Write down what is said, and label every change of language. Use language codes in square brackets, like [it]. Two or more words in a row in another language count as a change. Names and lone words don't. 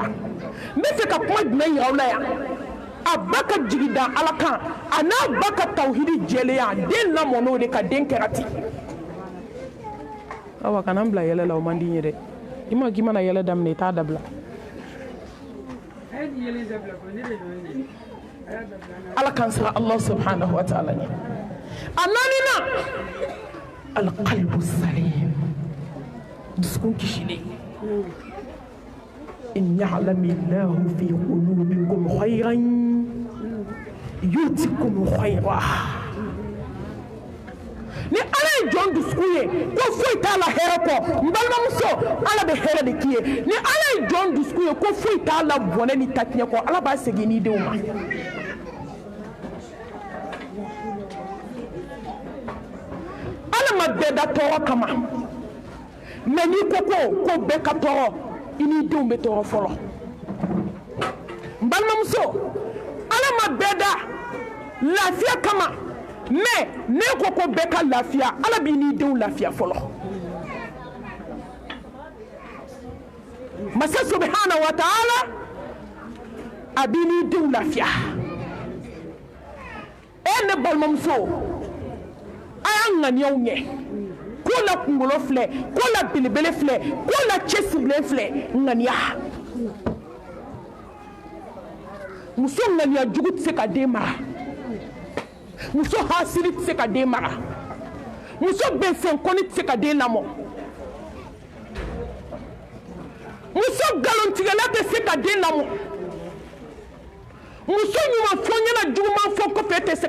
[bm] Mefeka kuma jumɛn yiraw la yan. A ba ka jigi da Ala kan a n'a ba ka tawhidi jɛlenya den lamɔn'o de ka den kɛra ten awa kana n bila yɛlɛ la o man di n ye dɛ i ma k'i mana yɛlɛ daminɛ i t'a dabila Ala kan sara [ar] الله سبحانه وتعالى [bm] ɲɛ a naanina [ar] القلب السليم [bm] dusukun kisilen [ar] إن يعلم الله في قلوبكم خيرا يؤتكم خيرا [bm] ni Ala ye jɔn dusukun ye ko foyi t'a la hɛrɛ kɔ n balimamuso Ala bɛ hɛrɛ de k'i ye ni Ala ye jɔn dusukun ye ko foyi t'a la bɔnɛ ni tatiɲɛ kɔ Ala b'a segin n'i denw ma Ala ma bɛɛ da tɔɔrɔ kama mais n'i ko ko bɛɛ ka tɔɔrɔ I ni denw bɛ tɔɔrɔ fɔlɔ n balimamuso Ala ma bɛɛ da lafiya kama mais ne ko bɛɛ ka lafiya Ala b'i ni denw lafiya fɔlɔ masa [ar] سبحانه وتعالى [bm] a b'i ni denw lafiya ne balimamuso a y'an ŋaniyaw ɲɛ ko la kunkolo filɛ ko la belebele filɛ ko la cɛsirilen filɛ ŋaniya muso ŋaniya jugu tɛ se ka den mara muso hasili tɛ se ka den mara muso bɛnsɛnkɔni tɛ se ka den lamɔ muso nkalontigɛla tɛ se ka den lamɔ muso ɲumanfɔ-n-ɲɛna juguman fɔ kɔfɛ tɛ se